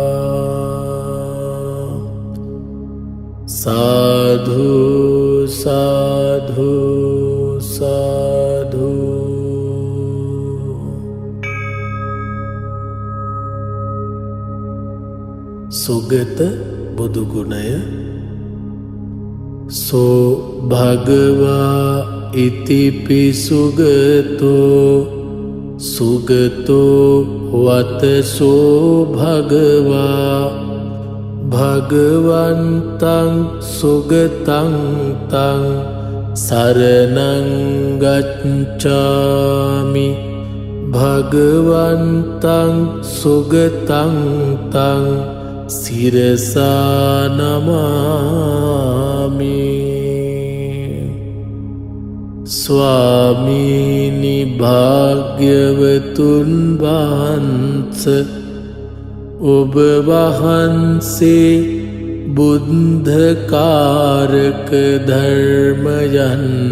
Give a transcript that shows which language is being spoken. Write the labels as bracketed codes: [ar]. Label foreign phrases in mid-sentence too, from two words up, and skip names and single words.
[si] සාධු සාධු සාධු. සුගත බුදුගුණය. [pi] සෝ භගවා ඉතිපි සුගතෝ සුගතෝ වතසෝ භගවා භගවන්තං සුගතං තං සරණං ගච්ඡාමි භගවන්තං සුගතං තං සිරසා නමාමි. [si] ස්වාමීනි භාග්‍යවතුන් වහන්ස ඔබ වහන්සේ බුද්ධකාරක ධර්මයන්